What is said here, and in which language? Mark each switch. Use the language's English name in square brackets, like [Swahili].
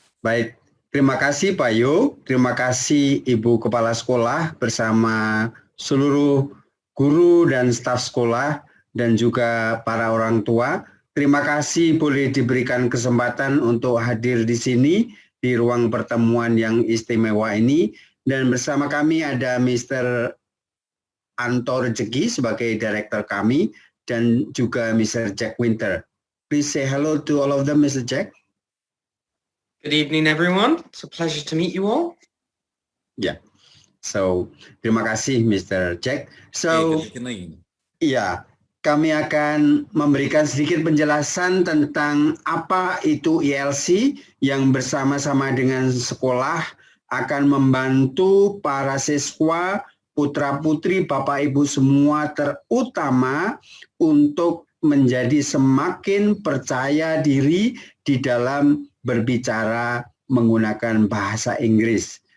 [Indonesian] Baik, terima kasih Pak Yu, terima kasih Ibu Kepala Sekolah bersama seluruh guru dan staf sekolah dan juga para orang tua. Terima kasih boleh diberikan kesempatan untuk hadir di sini di ruang pertemuan yang istimewa ini, dan bersama kami ada Mr. Anto Rezeki sebagai direktur kami dan juga Mr. Jack Winter. [English] Please say hello to all of them, Mr. Jack. Good evening, everyone. It's a pleasure to meet you all. [Indonesian] Yeah. So, terima kasih, Mr. Jack. So, ya, kami akan memberikan sedikit penjelasan tentang apa itu ILC yang bersama-sama dengan sekolah akan membantu para siswa, putra-putri, Bapak Ibu semua terutama untuk menjadi semakin percaya diri di dalam berbicara menggunakan bahasa Inggris.